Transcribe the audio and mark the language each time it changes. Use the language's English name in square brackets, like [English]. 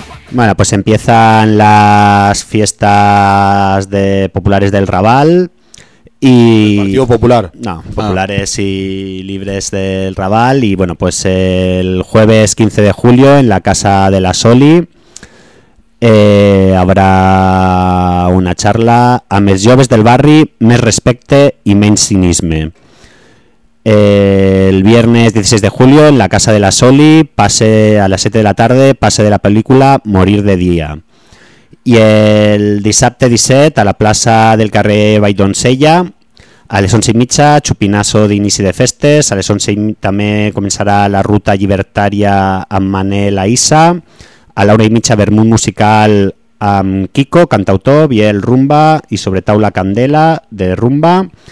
[Spanish] Bueno, pues empiezan las fiestas de populares del Raval y ¿El Partido Popular? No, populares y libres del Raval. Y bueno, pues el jueves 15 de julio en la Casa de la Soli Habrá una charla [Catalan] a més joves del barri, més respecte i menys cinisme. [Spanish] El viernes 16 de julio en la casa de la Soli, pase a las 7 de la tarde, pase de la película Morir de día. [Catalan] Y el dissabte 17 a la plaça del carrer Valldonsella, a les 11 i mitja, xupinasso d'inici de festes. A les 11 també començarà la ruta llibertària amb Manel Aïssa. A l'hora i mitja, vermut musical amb Kiko, cantautor, Biel Rumba i sobre taula Candela de Rumba.